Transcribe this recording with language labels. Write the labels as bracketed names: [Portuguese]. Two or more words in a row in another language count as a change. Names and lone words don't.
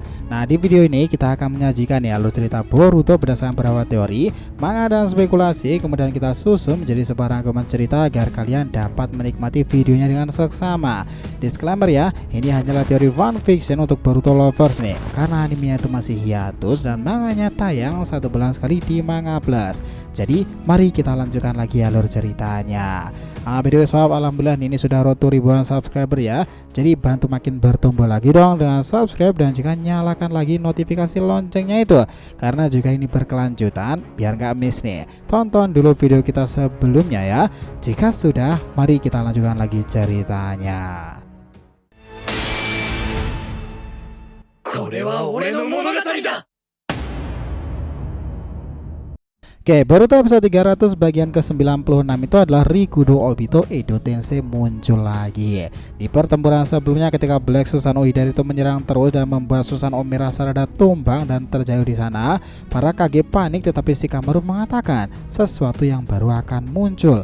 [Indonesian] Nah, di video ini kita akan menyajikan ya alur cerita Boruto berdasarkan beberapa teori, manga dan spekulasi, kemudian kita susun menjadi sebuah rangkuman cerita agar kalian dapat menikmati videonya dengan seksama. Disclaimer ya, ini hanyalah teori [English] fan fiction [Indonesian] untuk Boruto lovers nih, karena animenya itu masih hiatus dan manganya tayang 1 bulan sekali di Manga Plus. Jadi, mari kita lanjutkan lagi alur ceritanya. Video sob, alhamdulillah ini sudah [English] road to [Indonesian] ribuan subscriber ya. Jadi bantu makin bertumbuh lagi dong dengan subscribe dan juga nyalakan lagi notifikasi loncengnya itu, karena juga ini berkelanjutan biar nggak miss nih. Tonton dulu video kita sebelumnya ya. Jika sudah, mari kita lanjutkan lagi ceritanya. [Japanese] これは俺の物語だ。 [Indonesian] Oke, Boruto episode 300 bagian ke-96 itu adalah Rikudo Obito Edo Tensei muncul lagi. Di pertempuran sebelumnya ketika Black Susanoo Hidari itu menyerang terus dan membuat Susanoo merasa rada tumbang dan terjauh di sana, para Kage panik tetapi Shikamaru mengatakan sesuatu yang baru akan muncul.